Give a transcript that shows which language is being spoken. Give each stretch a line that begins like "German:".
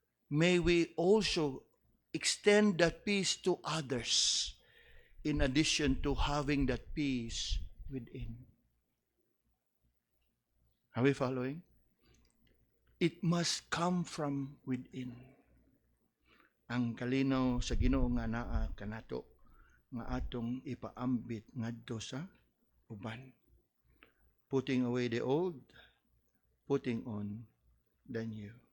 English: May we also extend that peace to others, in addition to having that peace within. Are we following? It must come from within.
Cebuano: Ang kalinaw sa Ginoo nga naa kanato nga atong ipaambit ngadto sa uban.
English: Putting away the old, putting on the new.